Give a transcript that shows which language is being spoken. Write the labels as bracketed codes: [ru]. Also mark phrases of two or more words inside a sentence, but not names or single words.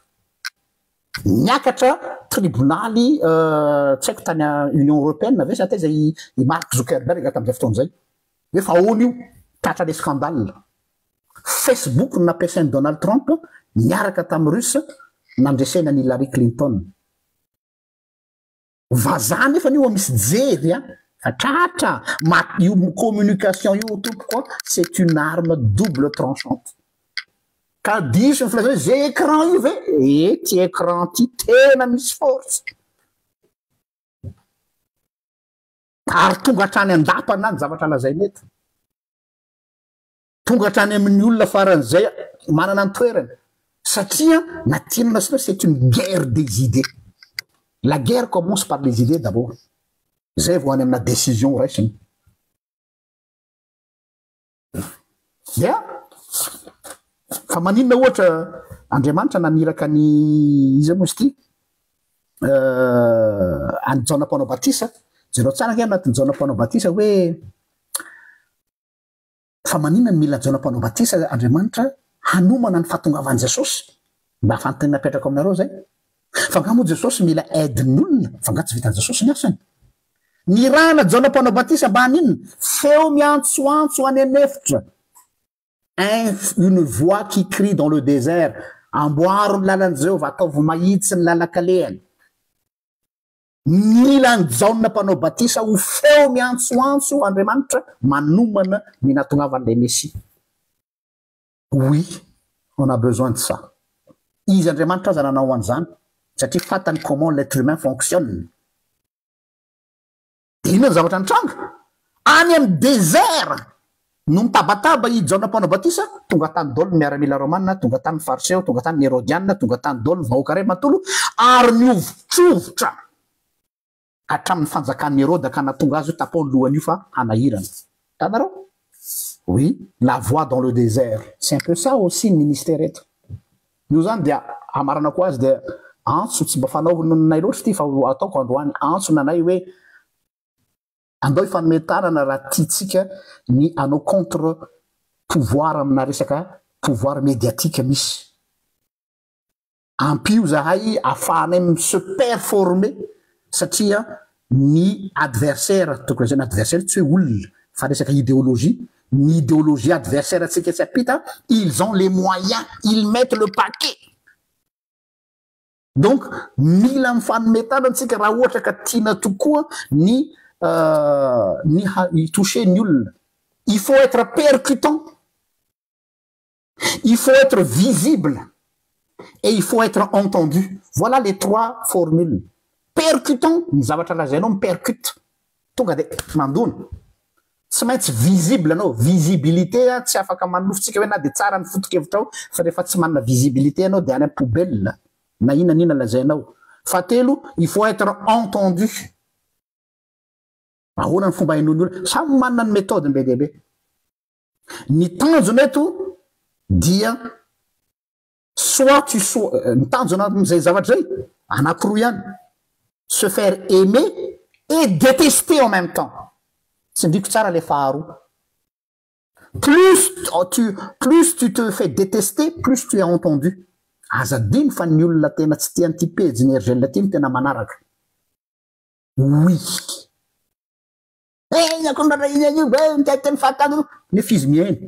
[mg] Niakatra tribunaly tsy haiko tany Union Européenne ve sa tey zay i Mark Zuckerberg tam'izay fotoana zay hoe fa ahoana io tratra le scandale. Facebook nampiasainy Donald Trump niaraka tamy russe nandresena ny Hillary Clinton. Vazaha nefa io misy jery fa tratra io communication io tompoko [fr] c'est une arme double tranchante. [mg] Ka diso ny filaza hoe zay écran io ve ty écran ty tena misy force ary tonga hatrany andapana ny zavatra lazainy eto, tonga hatrany amin'ny olona faran'izay manana ny toerany satria natinana sina [fr] c'est une guerre des idées. La guerre commence par les idées d'abord, [mg] zay vo any amina décision raisiny. Dia fa maninona ohatra Andriamanitra naniraka ny izy moa izy ty any Jona Mpanao Batisa jereo tsara ke anatin'ny Jona Mpanao Batisa hoe fa maninona ny mila Jona Mpanao Batisa Andriamanitra hanomana ny fahatongavan'i Jesosy mba afantany napetraka aminareo zay fa nga moa Jesosy mila aidin'olona fa nga tsy vitan'i Jesosy ny asany. Ny rahana Jona Mpanao Batisa mba haninona feo miantsoantso any anefitra [fr] une voix qui crie dans le désert [mg] amboaro ny lalan'i Jehova ataovy mahitsy ny lalakalehany. Mila ny Jona Mpanao Batisa ho feo miantsoantso Andriamanitra manomana ny natongavan'ilay Messie. [fr] Oui, on a besoin de ça. [mg] Izy Andriamanitra aza nanao an'izany satria fatany [fr] comment l'être humain fonctionne. [mg] Inona ny zavatra nitranga any amin'ny désert no mitabataba i Jona Mpanao Batisa tonga tany dolo ny miaramila romanina, tonga tany fariseo, tonga tany hérodianina, tonga tany dolo ny vahoaka ray mantolo ary niovotrovotra hatramin'ny fanjakan'ny Hérode ka natonga azy tapao ny lohany io fa hanahirana. Tanareo? [fr] Oui, la voix dans le désert. C'est un peu ça aussi le ministère [mg] eto. Io zany dia amarana ko azy dia antso tsy mba fanaovanay loatra ty fa ataoko androany antso nanay hoe andao ifanometanana raha tiatsika ny anao [fr] contre pouvoir [mg] amina resaka [fr] pouvoir médiatique [mg] misy. Ampio zahay afahanay [fr] se performer [mg] satria ny adversaire tokony zany adversaire tsy hoe olona fa resaka idéologie ny [fr] idéologie adversaire [mg] atsika tsy apita, [fr] ils ont les moyens, ils mettent le paquet. [mg] Donc mila mifanometana antsika raha ohatra ka tiana tokoa ny toucher ny olona. [fr] Il faut être percutant, il faut être visible et il faut être entendu. Voilà les trois formules. Percutant, [mg] ny zavatra lazainao mipercute, tonga de mandona. Tsy maintsy visible anao, visibilité tsy afaka manofotsika hoe na de tsara ny foto-kevitra ao fa rehefa tsy manana visibilité anao de any amin'ny poubelle na inanina lazainao. Fahatelo, [fr] il faut être entendu. [mg] Ahoana ny fomba hainony olona, samy manana ny méthode be deabe. Ny tanjona eto dia [fr] soit tu sois [mg] ny tanjona am'izay zavatra zay anankiroa ihany, [fr] se faire aimer et détester en même temps. [mg] C'est ndriko tsara le faharoa. [fr] Plus tu te fais détester, plus tu es entendu. [mg] Azadiny fa ny olona tena tsy tiany ty pejy ny RGL ty tena manaraka. Oui. Nefa izy mihainy.